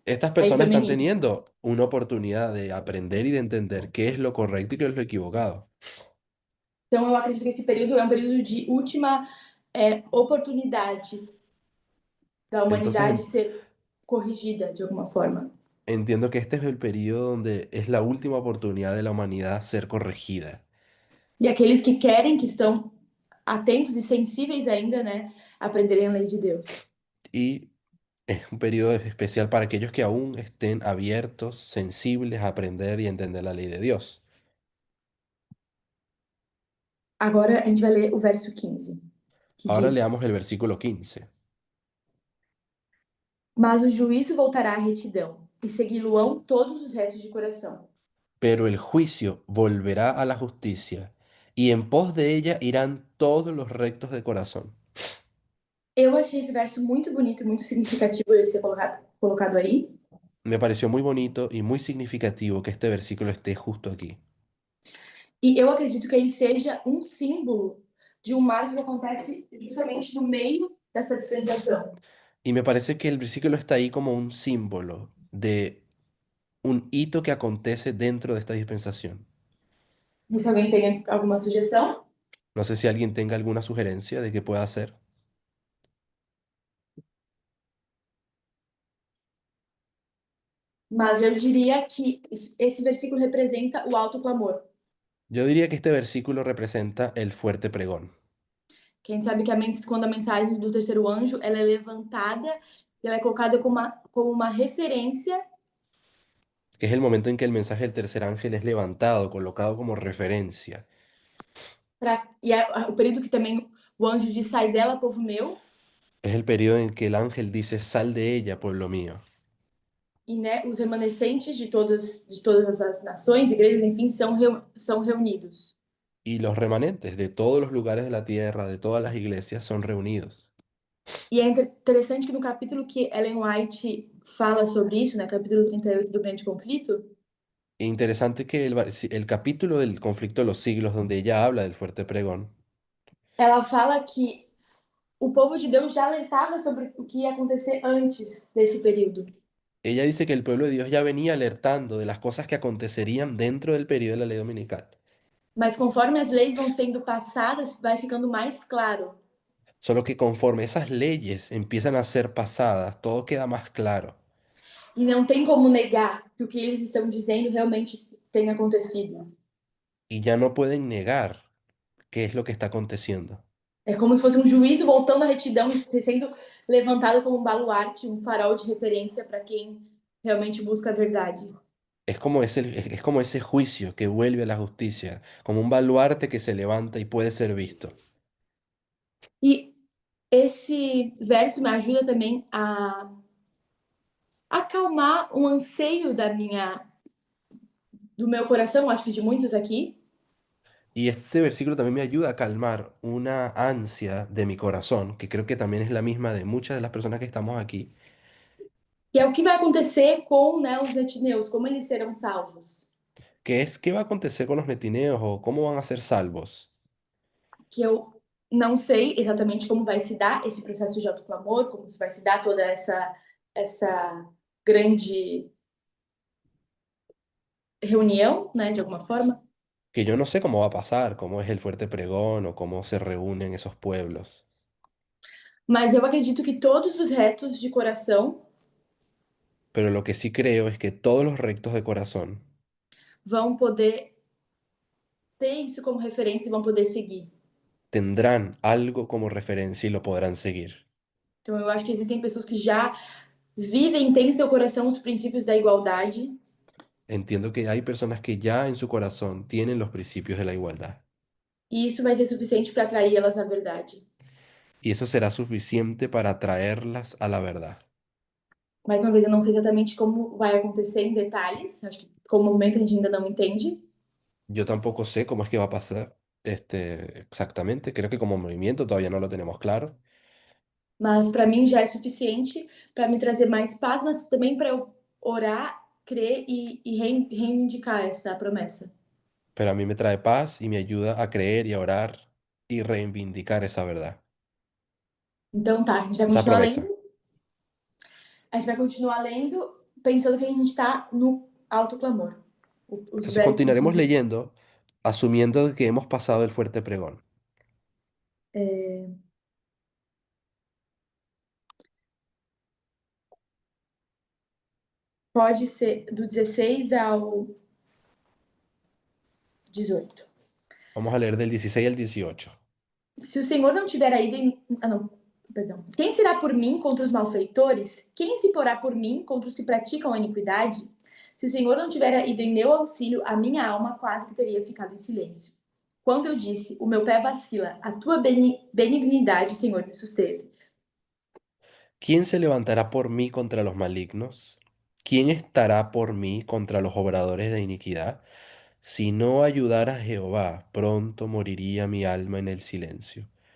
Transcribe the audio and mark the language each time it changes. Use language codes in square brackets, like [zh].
[es] Estas [pt] A esse [es] personas están [pt] menino. [es] teniendo una oportunidad de aprender y de entender qué es lo correcto y qué es lo equivocado. [pt] Então, eu acredito que esse período é um período de última oportunidade da [es] Entonces [pt] humanidade ser corrigida de alguma forma. [es] entiendo que este es el periodo donde es la última oportunidad de la humanidad ser corregida. [pt] E aqueles que querem, que estão atentos e sensíveis ainda, né, aprenderem a lei de Deus. [es] Y es un periodo especial para aquellos que aún estén abiertos, sensibles a aprender y entender la ley de Dios. [pt] Agora a gente vai ler o verso 15, que [es] Ahora [pt] diz: [es] leamos el versículo 15. [pt] Mas o juízo voltará à retidão, e segui-lo-ão todos os retos de coração. [es] Pero el juicio volverá a la justicia, y en pos de ella irán todos los rectos de corazón. [pt] Eu achei esse verso muito bonito e muito significativo de ser colocado aí. [es] Me pareció muy bonito y muy significativo que este versículo esté justo aquí. [pt] E eu acredito que ele seja um símbolo de um marco que acontece justamente no meio dessa dispensação. [es] Y me parece que el versículo está ahí como un símbolo de un hito que acontece dentro de esta dispensación. [pt] E se alguém tem alguma sugestão? [es] No sé si alguien tenga alguna sugerencia de qué pueda hacer. [pt] Mas eu diria que esse versículo representa o alto clamor. [es] Yo diría que este versículo representa el fuerte pregón, [pt] Que a gente sabe que quando a mensagem do terceiro anjo ela é levantada, ela é colocada como uma referência [es] que es el momento en que el mensaje del tercer ángel es levantado, colocado como referencia. [pt] o período que também o anjo diz: sai dela, povo meu, [es] Es el periodo en que el ángel dice, sal de ella, pueblo mío. [pt] e né, os remanescentes de todas as nações, igrejas, enfim, são reunidos. [es] Y los remanentes de todos los lugares de la tierra, de todas las iglesias, son reunidos. [pt] E é interessante que no capítulo que Ellen White fala sobre isso, né, capítulo 38 do Grande Conflito, [es] E interesante que el capítulo del conflicto de los siglos, donde ella habla del fuerte pregón, [pt] ela fala que o povo de Deus já alertava sobre o que ia acontecer antes desse período. [es] ella dice que el pueblo de Dios ya venía alertando de las cosas que acontecerían dentro del periodo de la ley dominical. [pt] Mas conforme as leis vão sendo passadas, vai ficando mais claro. [es] Solo que conforme esas leyes empiezan a ser pasadas, todo queda más claro. [pt] E não tem como negar que o que eles estão dizendo realmente tem acontecido. [es] Y ya no pueden negar qué es lo que está aconteciendo. [pt] É como se fosse um juízo voltando à retidão e sendo levantado como um baluarte, um farol de referência para quem realmente busca a verdade. [es] Es como ese juicio que vuelve a la justicia, como un baluarte que se levanta y puede ser visto. [pt] E esse verso me ajuda também a acalmar um anseio do meu coração, acho que de muitos aqui, [es] Y este versículo también me ayuda a calmar una ansia de mi corazón, que creo que también es la misma de muchas de las personas que estamos aquí, [pt] que é o que vai acontecer com, né, os netineus, como eles serão salvos. [es] que es qué va a acontecer con los netineos o cómo van a ser salvos. [pt] Que eu não sei exatamente como vai se dar esse processo de autoclamor, como se vai se dar toda essa grande reunião, né, de alguma forma. [es] Que yo no sé cómo va a pasar, cómo es el fuerte pregón o cómo se reúnen esos pueblos. [pt] Mas eu acredito que todos os retos de coração [es] Pero lo que sí creo es que todos los rectos de corazón [pt] vão poder ter isso como referência e vão poder seguir. [es] tendrán algo como referencia y lo podrán seguir. [pt] Então eu acho que existem pessoas que já vivem, têm em seu coração os princípios da igualdade, [es] entiendo que hay personas que ya en su corazón tienen los principios de la igualdad. [pt] E isso vai ser suficiente para atraí-las à verdade. [es] Y eso será suficiente para atraerlas a la verdad. [pt] Mais uma vez, eu não sei exatamente como vai acontecer em detalhes. Acho que com o movimento a gente ainda não entende. [es] Yo tampoco sé cómo es que va a pasar exactamente. Creo que como movimiento todavía no lo tenemos claro. [pt] Mas para mim já é suficiente para me trazer mais paz, mas também para eu orar, crer e reivindicar essa promessa. [es] Pero a mí me trae paz y me ayuda a creer y a orar y reivindicar esa verdad, [pt] Então tá, a gente vai [es] esa [pt] continuar [es] promesa. [pt] lendo. A gente vai continuar lendo pensando que a gente está no autoclamor. Os [es] Entonces [pt] versos. [es] continuaremos leyendo asumiendo que hemos pasado el fuerte pregón. [pt] Pode ser do 16 ao 18. [es] Vamos a leer del 16 al 18. [pt] Se o Senhor não tiver ido em... Ah, não, perdão. Quem será por mim contra os malfeitores? Quem se porá por mim contra os que praticam a iniquidade? Se o Senhor não tiver ido em meu auxílio, a minha alma quase que teria ficado em silêncio. Quando eu disse, o meu pé vacila, a tua benignidade, Senhor, me susteve. [es] ¿Quién se levantará por mí contra los malignos? ¿Quién estará por mí contra los obradores de iniquidad? Si no ayudara a Jehová, pronto moriría mi alma en el silencio.